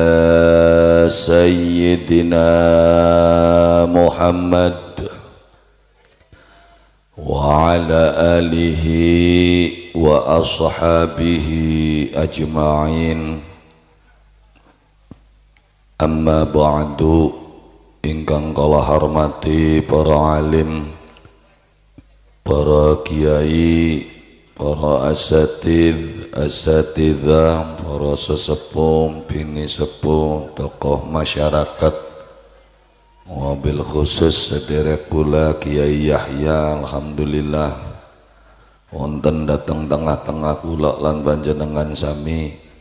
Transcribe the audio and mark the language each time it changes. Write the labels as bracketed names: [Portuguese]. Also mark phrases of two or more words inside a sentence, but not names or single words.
[Arabic] سيدنا محمد وعلى آله وأصحابه أجمعين أما بعد [Javanese] ingkang kala hormati para alim, para kiai, para asatidzah, para sesepuh, bini sepuh, [Indonesian] tokoh masyarakat, [Arabic] وبالخصوص [Javanese] sederek kula Kiai Yahya, alhamdulillah wonten dateng tengah-tengah kula lan panjenengan sami,